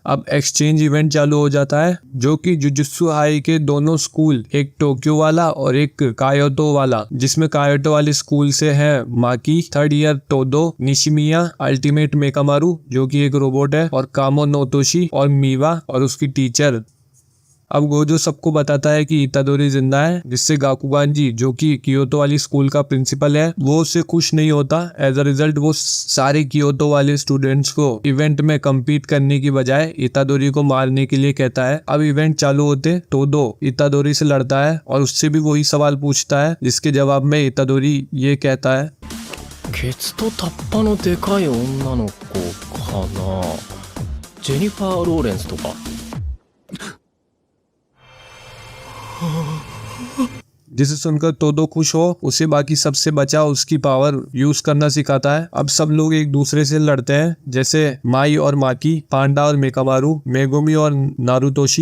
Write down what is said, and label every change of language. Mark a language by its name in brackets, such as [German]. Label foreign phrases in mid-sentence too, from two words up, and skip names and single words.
[Hindi] अब एक्सचेंज इवेंट चालू हो जाता है जो कि जुजुत्सु हाई के दोनों स्कूल, एक टोक्यो वाला और एक कायोतो वाला, जिसमें कायोतो वाले स्कूल से है माकी, 3rd ईयर तोदो, निशिमिया, अल्टीमेट मेकामारू जो कि एक रोबोट है और कामो नोतोशी और मीवा और उसकी टीचर अब गोजो सबको बताता है कि इतादोरी जिंदा है, जिससे गाकुगान जी जो कि कियोतो वाली स्कूल का प्रिंसिपल है वो उससे खुश नहीं होता। [English] as a result [Hindi] वो सारे कियोतो वाले स्टूडेंट्स को इवेंट में कम्पीट करने की बजाय इतादोरी को मारने के लिए कहता है। अब इवेंट चालू होते तोदो इतादोरी से लड़ता है और उससे भी वही सवाल पूछता है, जिसके जवाब में इतादोरी ये कहता है, [Japanese] ケツとタッパのでかい女の子かな。ジェニファー・ローレンスとか。 [Hindi] जिसे सुनकर तोदो खुश हो उसे बाकी सबसे बचा उसकी [English] power use [Hindi] करना सिखाता है। अब सब लोग एक दूसरे से लड़ते हैं, जैसे माई और माकी, पांडा और मेकामारू, मेगुमी और नारुतोशी।